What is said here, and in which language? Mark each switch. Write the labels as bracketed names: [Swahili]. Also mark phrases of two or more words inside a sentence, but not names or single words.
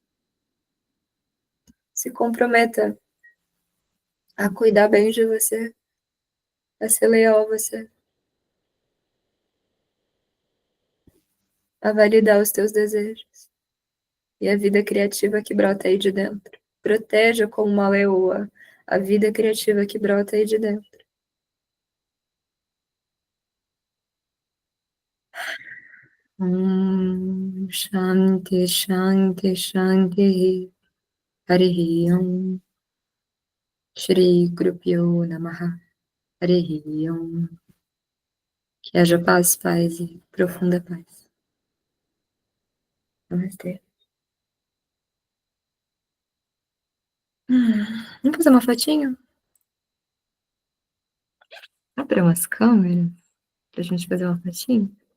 [Portuguese] Se comprometa a cuidar bem de você, a ser leal a você, a validar os teus desejos e a vida criativa que brota aí de dentro. Proteja como uma leoa a vida criativa que brota aí de dentro. [Sanskrit] Shanti, Shanti, Shanti. Harihi Om. Shri Gurupyo Namaha. Harihi Om. [Portuguese] Que haja paz e profunda paz. Namastê. Vamos fazer uma fotinho? Abre umas câmeras pra gente fazer uma fotinho?